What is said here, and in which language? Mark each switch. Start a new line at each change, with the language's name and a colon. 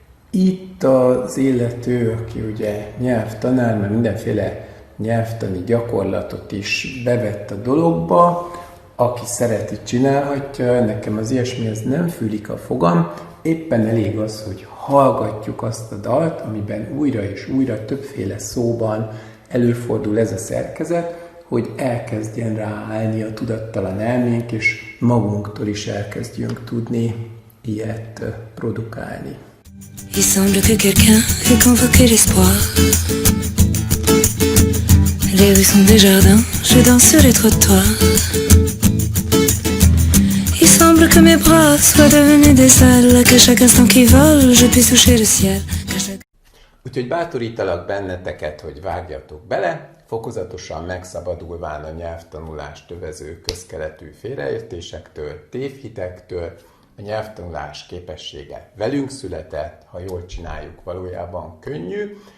Hungarian: Itt az illető, aki ugye nyelvtanár, mert mindenféle nyelvtani gyakorlatot is bevett a dologba, aki szereti, csinálhatja, nekem az ilyesmihez nem fűlik a fogam, éppen elég az, hogy hallgatjuk azt a dalt, amiben újra és újra többféle szóban előfordul ez a szerkezet, hogy elkezdjen ráállni a tudattalan elménk, és magunktól is elkezdjünk tudni ilyet produkálni.
French: Il semble que quelqu'un ait convoqué l'espoir. Les rues sont des jardins, je danse sur les trottoirs. Il semble que mes bras soient devenus des ailes, qu'à chaque instant qui vole, je puisse toucher le ciel.
Hungarian: Úgyhogy bátorítalak benneteket, hogy vágjatok bele, fokozatosan megszabadulván a nyelvtanulást övező közkeletű félreértésektől, tévhitektől. A nyelvtanulás képessége velünk született, ha jól csináljuk, valójában könnyű.